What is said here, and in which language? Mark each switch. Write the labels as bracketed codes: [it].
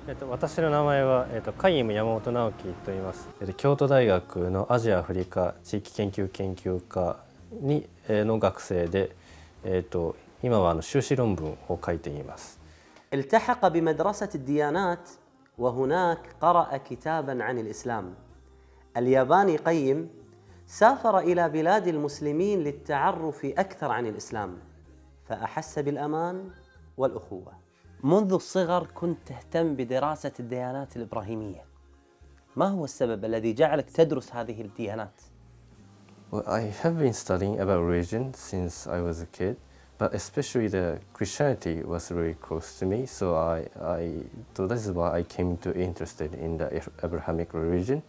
[ja] 私の名前は、カイム山本直樹と言います。京都大学のアジア・アフリカ地域研究研究科にの学生で、今は修士論文を書いています。 [ar] التحق بمدرسة الديانات وهناك قرأ كتابا عن الإسلام. الياباني قيم سافر إلى بلاد المسلمين للتعرف أكثر عن الإسلام، فأحس بالأمان والأخوة. منذ الصغر كنت تهتم بدراسة الديانات الإبراهيمية. ما هو السبب الذي جعلك تدرس هذه الديانات؟ [en] Well, I have been studying about religion since I was a kid, but especially the Christianity was really close to me. So this is why I came to interested in the Abrahamic religion.